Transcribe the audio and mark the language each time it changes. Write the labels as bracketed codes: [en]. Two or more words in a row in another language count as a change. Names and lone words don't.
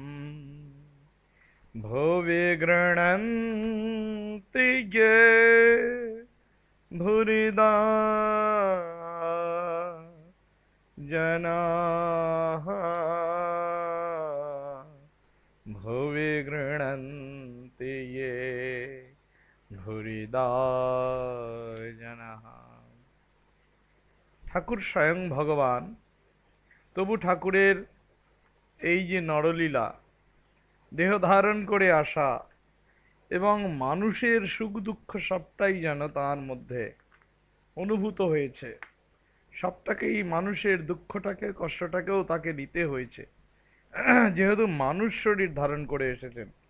[sa] भुवि गृह्णन्ति ये भूरिदा जनाः भुवि गृह्णन्ति ये भूरिदा जनाः। [bn] ঠাকুর স্বয়ং ভগবান, তবু ঠাকুরের এই যে নরলীলা, দেহ ধারণ করে আসা এবং মানুষের সুখ দুঃখ সবটাই যেন তার মধ্যে অনুভূত হয়েছে, সবটাকেই মানুষের দুঃখটাকে কষ্টটাকেও তাকে নিতে হয়েছে, যেহেতু মানুষ শরীর ধারণ করে এসেছেন।